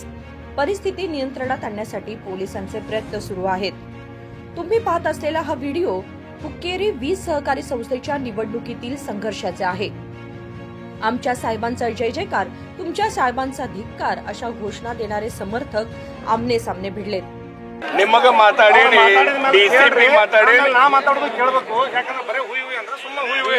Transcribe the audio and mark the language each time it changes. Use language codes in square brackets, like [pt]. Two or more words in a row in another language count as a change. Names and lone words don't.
[mr] परिस्थिती नियंत्रणात आणण्यासाठी पोलिसांचे प्रयत्न सुरू आहेत. तुम्ही पाहत असलेला हा व्हिडिओ हुक्केरी वीज सहकारी संस्थेच्या निवडणुकीतील संघर्षाचे आहे. आमच्या साहेबांचा जय जयकार, तुमच्या साहेबांचा धिक्कार अशा घोषणा देणारे समर्थक आमने सामने भिडलेत. [kn] ನಿಮಗೆ ಮಾತಾಡೇನಿ ಡಿಸಿಪಿ ಮಾತಾಡೇನಿ ನಾ ಮಾತಾಡೋದು ಕೇಳಬೇಕು. ಯಾಕಂದ್ರೆ ಬರೇ ಹುಯಿ ಹುಯಿ ಅಂದ್ರೆ ಸುಮ್ಮನೆ ಹುಯಿ ಹುಯಿ